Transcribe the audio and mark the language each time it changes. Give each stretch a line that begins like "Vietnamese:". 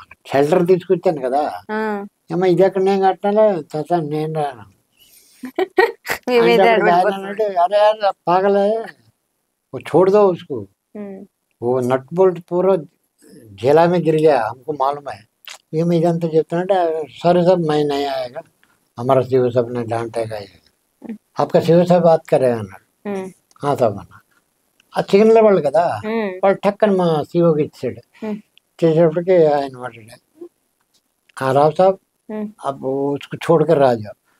Telugu: Shelter తీసుకొచ్చాను కదా, ఏమో ఇది ఎక్కడ నేను కట్టాలా చచ్చా నేను రాను.
Hindi: अरे यार पागल है, वो छोड़ दो उसको, वो नट बोल्ट पूरा झेला में गिर गया, हमको मालूम है.
Telugu: ఏమి ఇదంతా చెప్తానంటే సరే సార్
Hindi: मैं नहीं आएगा, हमारा शिव साहब ने डांटेगा, आपका शिव साहब बात करेगा
Telugu: అన్నాడు. సాబ్ అన్న. ఆ చికెన్ల వాళ్ళు కదా, వాళ్ళు టక్కని మా సీఓకి ఇచ్చాడు. చేసేటప్పటికి ఆయన మాట్లాడే, రావు సాబ్
Hindi: अब उसको छोड़कर आ जाओ.